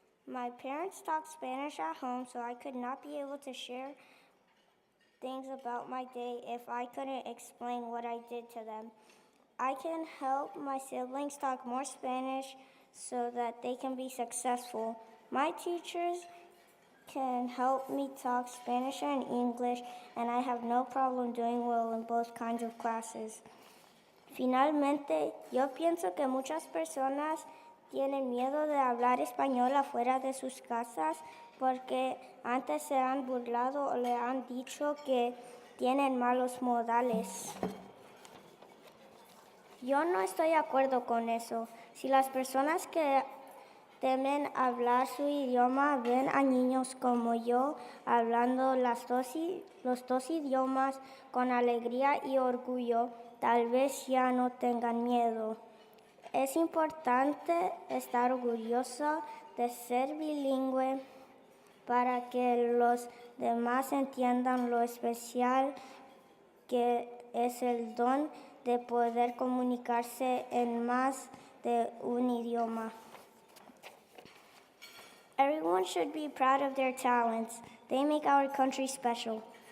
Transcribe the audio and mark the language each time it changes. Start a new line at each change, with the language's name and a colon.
English: My parents talk Spanish at home, so I could not be able to share things about my day if I couldn't explain what I did to them. I can help my siblings talk more Spanish so that they can be successful. My teachers can help me talk Spanish and English, and I have no problem doing well in both kinds of classes.
Spanish: Finalmente, yo pienso que muchas personas tienen miedo de hablar español afuera de sus casas porque antes se han burlado o le han dicho que tienen malos modales. Yo no estoy de acuerdo con eso. Si las personas que temen hablar su idioma ven a niños como yo hablando los dos idiomas con alegría y orgullo, tal vez ya no tengan miedo. Es importante estar orgulloso de ser bilingüe para que los demás entiendan lo especial que es el don de poder comunicarse en más de un idioma.
English: Everyone should be proud of their talents. They make our country special.